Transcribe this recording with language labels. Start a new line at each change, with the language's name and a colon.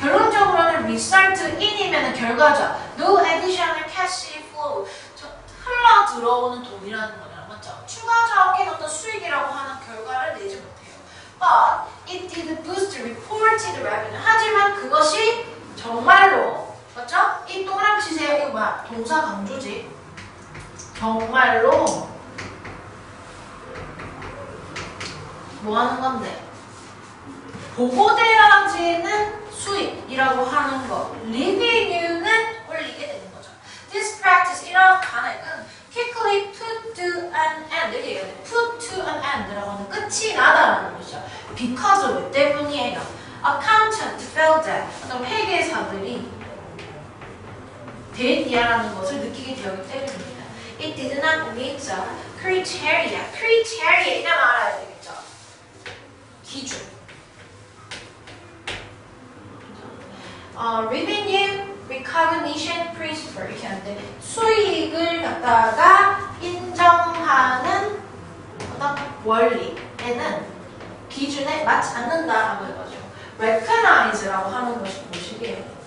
Korean: 결론적으로는 result in이면 결과죠.
English: No additional cash flow
Korean: 흘러 들어오는 돈이라는 거잖아. 맞죠? 추가적인 어떤 수익이라고 하는 결과를 내지 못해요.
English: But it did boost reported revenue.
Korean: 하지만 그것이 정말로 맞죠? 이 동그라미 치세요. 이거 뭐야? 동사 강조지. 정말로 뭐 하는 건데? 보고되어지는 수익이라고 하는 거. revenue는 올리게 되는 거죠.
English: This practice,
Korean: 이런 관행은
English: quickly put to an end.
Korean: 이렇게 얘기해요.
English: put to an end
Korean: 라고 하는 끝이 나다라는 것이죠. because 왜 때문이에요?
English: accountant felt that
Korean: 어떤 회계사들이 데이라는 것을 느끼게 되었기 때문입니다.
English: It did not meet the criteria.
Korean: criteria 이름 알아야 되겠죠. 기준.
English: revenue recognition principle
Korean: 이렇게 하는데 수익을 갖다가 인정하는 어떤 원리에는 기준에 맞지 않는다라고 해가지고 recognize라고 하는 것이 무엇이게요?